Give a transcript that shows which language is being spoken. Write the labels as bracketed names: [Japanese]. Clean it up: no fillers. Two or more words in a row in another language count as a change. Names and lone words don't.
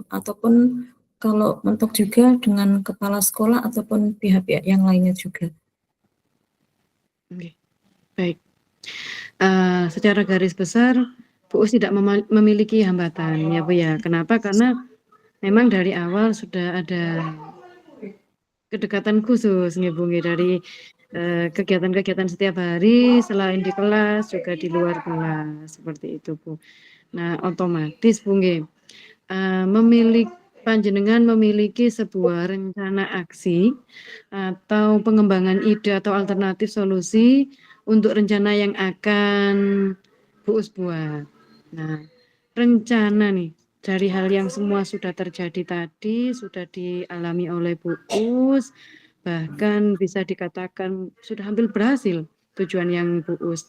[Indonesian] Ataupun kalau mentok juga dengan kepala sekolah ataupun pihak-pihak yang lainnya juga. Oke, baik. Secara garis besar, Bu Us tidak memiliki hambatan ya Bu ya. Kenapa? Karena memang dari awal sudah ada kedekatan khusus nggih Bu nggih dari kegiatan-kegiatan setiap hari selain di kelas juga di luar kelas seperti itu Bu. Nah otomatis Bu [Javanese] nggih panjenengan [Indonesian] memiliki sebuah rencana aksi atau pengembangan ide atau alternatif solusi untuk rencana yang akan Bu Us buat. Nah, rencana nih dari hal yang semua sudah terjadi tadi, sudah dialami oleh Bu Us, bahkan bisa dikatakan sudah hampir berhasil tujuan yang Bu Us.